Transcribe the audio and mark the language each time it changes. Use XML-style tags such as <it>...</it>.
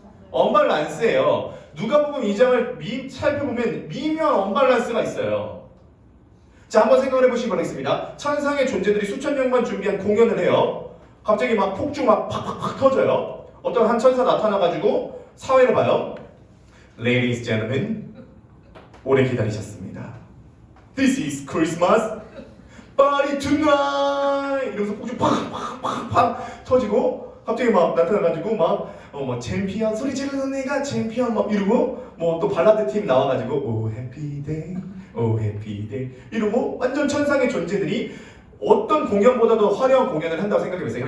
<ko>언밸런스예요. 누가복음 2장을 살펴보면 미묘한 언밸런스가 있어요. 자, 한번 생각을 해보시기 바라겠습니다. 천상의 존재들이 수천 년간 준비한 공연을 해요. 갑자기 막 폭죽 막 팍팍팍 터져요. 어떤 한 천사 나타나가지고 사회를 봐요.</ko> <en>Ladies and gentlemen,</en> <ko>오래 기다리셨습니다.</ko> <en>This is Christmas party tonight.</en> <ko>이러면서 폭죽 팍팍팍팍 터지고 갑자기 막 나타나가지고 막 챔피언 소리 지르는 애가 챔피언 막 이러고 뭐 또 발라드 팀 나와가지고 오 해피 데이 오 해피 데이 이러고 완전 천상의 존재들이 어떤 공연보다도 화려한 공연을 한다고 생각해보세요.</ko>